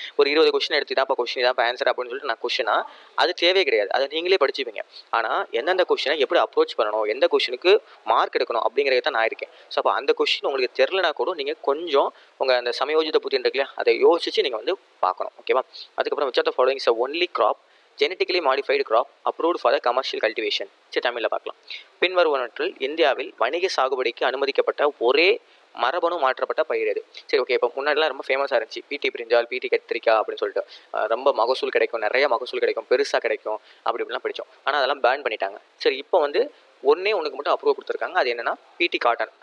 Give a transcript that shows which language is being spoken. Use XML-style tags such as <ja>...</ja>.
<ta>ஒரு 20 கொஸ்டின் எடுத்து இதாப்பா question இதாப்பா answer அப்படின்னு சொல்லிட்டு நான் கொஸ்டினா அது தேவையே கிடையாது. அதை நீங்களே படிச்சுப்பீங்க. ஆனால் எந்தெந்த கொஸ்டினை எப்படி அப்ரோச் பண்ணணும், எந்த கொஸ்டினுக்கு மார்க் எடுக்கணும் அப்படிங்கிறத தான் நான் இருக்கேன். ஸோ அப்போ அந்த கொஸ்டின் உங்களுக்கு தெரிலனா கூட நீங்கள் கொஞ்சம் உங்கள் அந்த சமயோஜித புத்தி இருக்கு இல்லையா, அதை யோசிச்சு நீங்கள் வந்து பார்க்கணும். ஓகேவா? அதுக்கப்புறம்</ta> <en>which of the following is the only crop genetically modified crop approved for the commercial cultivation?</en> <ta>சரி, தமிழில் பார்க்கலாம். பின்வருவனற்றில் இந்தியாவில் வணிக சாகுபடிக்கு அனுமதிக்கப்பட்ட ஒரே மரபணு மாற்றப்பட்ட பயிர் எது? சரி, ஓகே. இப்போ முன்னாடிலாம் ரொம்ப ஃபேமஸாக இருந்துச்சு பிடி பிரிஞ்சால், பிடி கத்திரிக்காய் அப்படின்னு சொல்லிட்டு ரொம்ப மகசூல் கிடைக்கும், நிறைய மகசூல் கிடைக்கும், பெருசாக கிடைக்கும், அப்படி இப்படிலாம் படித்தோம். ஆனால் அதெல்லாம் பேன் பண்ணிட்டாங்க. சரி, இப்போ வந்து ஒன்றுக்கு மட்டும் அப்ரூவ் கொடுத்துருக்காங்க. அது என்னன்னா பிடி காட்டன்.</ta>